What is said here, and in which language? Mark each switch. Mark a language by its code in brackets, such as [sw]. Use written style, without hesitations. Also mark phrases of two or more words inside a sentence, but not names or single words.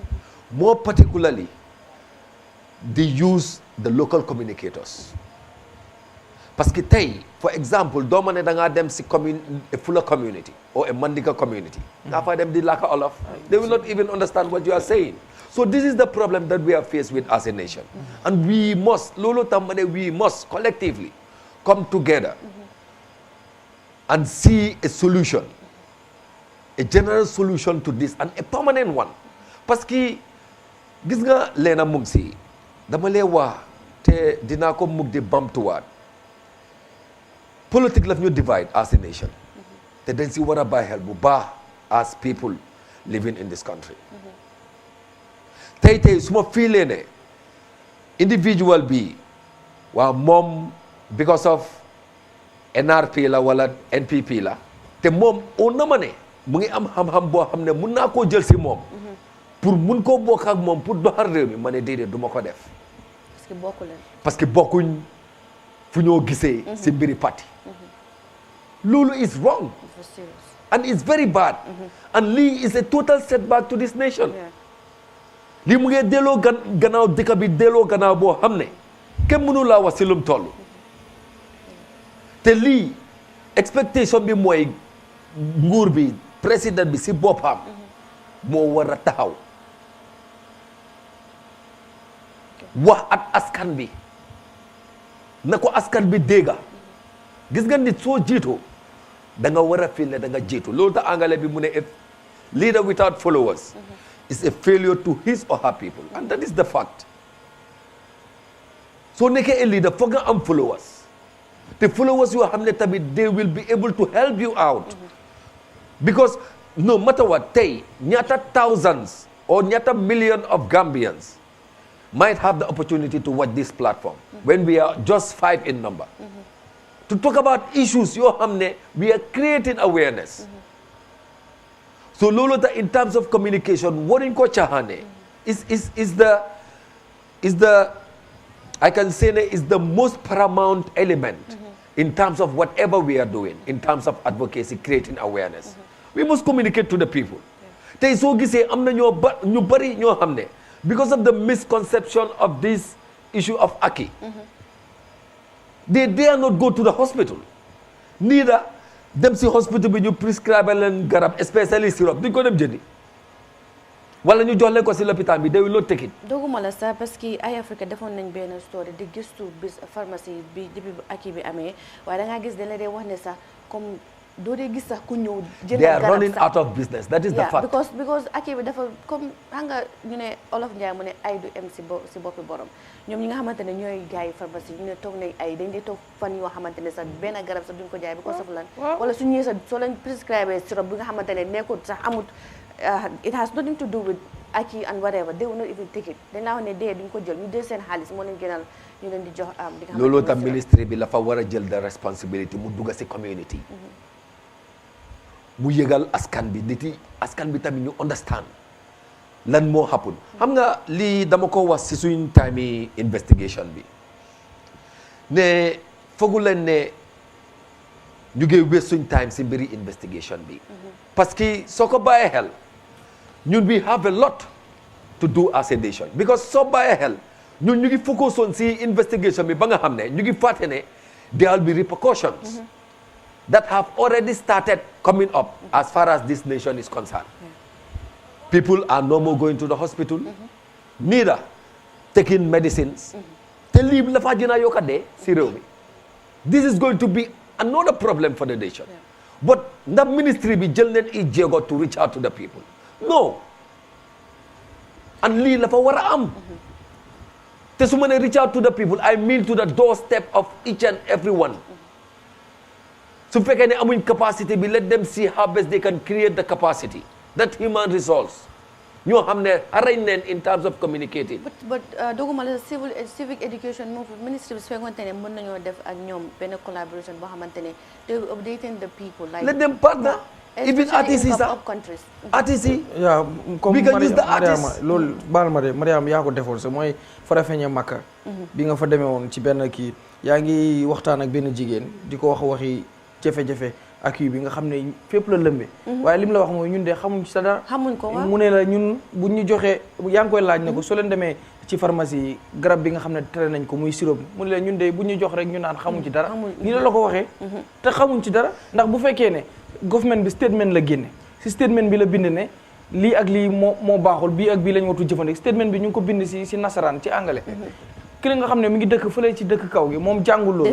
[en] More particularly, they use the local communicators. [fr] Parce que [wo] tey, [en] for example, [wo] doo ma ne da ngaa dem si a [en] Fula community or a Mandinka community. [wo] Nga fa dem di laka Olof. [en] They will not even understand what you are saying. So this is the problem that we are faced with as a nation. And we must, we must collectively come together and see a solution, a general solution to this, and a permanent one. [fr] Parce que [wo] gis nga leena mug si dama lee wax te dinaa ko mug di bamtuwaat politique laf ñu [en] divide as a nation [wo] te dañ si war a bàyyi xel bu baax [en] as people living in this country [wo] tey su ma fiilee ne individual bi waa moom [en] because of NRP [wo] la wala NPP la te moom on na ma ne mu ngi am xam-xam boo xam ne mun naa koo jël si moom pour mun koo bokk ak moom pour doxal réew mi ma ne déedéet du ma ko def [fr] parce que [wo] bokkuñ fu ñoo gisee si mbiri parti loolu [en] is wrong and it's very bad and [wo] lii [en] is a total setback to this nation [wo] lii mu ngi delloo gannaaw dëkk bi delloo gannaaw boo xam ne kenn mënu laa wax si lum toll te lii expectation bi mooy nguur bi président bi si boppam moo war a taxaw wax ak askan bi na ko askan bi dégga gis nga nit soo jiitoo da nga war a fil ne da nga jiitu loolu tax angale bi mu ne [en] a leader without followers is a failure to his or her people and that is the fact [wo] soo nekkee [en] a leader [wo] foog nga am followers te followers yoo xam ne tamit [en] they will be able to help you out because no matter what [wo] tey ñaata [en] thousands or ñaata million of Gambians might have the opportunity to watch this platform when we are just 5 in number to talk about issues [wo] yoo xam ne [en] we are creating awareness so [wo] loolu tax [en] in terms of communication [wo] waruñ ko [en] caaxaane is the I can say that is the most paramount element in terms of whatever we are doing in terms of advocacy creating awareness we must communicate to the people [wo] tey soo gisee am na ñu bari ñoo xam ne [en] because of the misconception of this issue of Aki they dare not go to the hospital neither [wo] dem si hospital bi ñu [en] prescribe [wo] leen garab [en] especially syrup [wo] duñ ko dem jëndi wala ñu jox leen ko si l'hôpital bi [en] they will not take it [wo] doguma la sax parce que Eyeafrica defoon nañ benn story di gëstu bis pharmacie bi depuis Aki bi amee waaye da ngaa gis dañ la dee wax ne sax comme doo dee gis sax ku ñëw jënd [en] they are running out of business that is the fact [wo] because Aki bi dafa comme xam nga ñu ne Olof Njaay mu ne ay du em si boppi borom ñoom ñi nga xamante ne ñooy jaay pharmacie ñu ne toog nañ ay dañ di toog fan yoo xamante ne sax benn garab sax duñ ko jaay [en] because of [wo] lan wala su ñëwee sax soo leen prescribe syrup bi nga xamante ne nekkul sax amut [en] it has nothing to do with Aki and whatever they will not even take it [wo] dañ laa wax ne dee duñ ko jël ñu jël seen xaalis moo leen gënal ñu leen di jox loolu tam ministre bi la fa war a jël [en] the responsibility [wo] mu dugga si community mu yëgal askan bi nit yi askan bi tamit ñu understand lan moo happen xam nga lii dama ko wax si suñ time investigation bi ne fogu leen ne ñu ngi waste suñ time si mbiri investigation bi parce que soo ko bàyyee xel ñun [en] we have a lot to do as a nation [wo] because soo bàyyee xel ñun ñu ngi [en] focus on [wo] si investigation bi ba nga xam ne ñu ngi fàtte ne [en] there will be repercussions that have already started coming up as far as this nation is concerned. People are no more going to the hospital, neither taking medicines. This is going to be another problem for the nation. But the ministry be [wo] jël i jéego [en] to reach out to the people. No. And [wo] lii la fa war a am. Te su ma ne [en] reach out to the people, I mean to the doorstep of each and every one. su fekkee ne amuñ capacity bi let them see how best they can create the capacity that human resource ñoo xam ne arañ leen in terms of communicating. [wo] but doguma la [en] civic education [wo] moom ministry bi su fekkoonte ne mën nañoo def ak ñoom benn collaboration boo xamante ne [en] they will updating the people. like let them partner. even artists sax artists yi. [wo] yaa comme [en] we can use the artists. [wo] loolu baal ma de Mariam yaa ko defoon sa mooy Farafeñe Makka. bi nga fa demee woon ci benn kii yaa ngi waxtaan ak benn jigéen di ko wax waxi jafe-jafe accueil bi nga xam ne fépp la lëmbe waaye li mu la wax mooy ñun de xamuñ ci sa dara xamuñ ko waaw mu ne la ñun bu ñu joxee yaa ngi koy laaj ne ko soo leen demee ci pharmacie yi garab bi nga xam ne tere nañ ko muy sirop mu ne la ñun de bu ñu jox rek ñu naan xamuñ ci dara nii la ko waxee te xamuñ ci dara ndax bu fekkee ne government bi statement la génne si statement bi la bind ne lii ak lii moo baaxul bii ak bii lañ watu jëfandik statement bi ñu ngi ko bind si nasaraan ci anglais ki nga xam ne mi ngi dëkk fële ci dëkk kaw gi moom jàngul loolu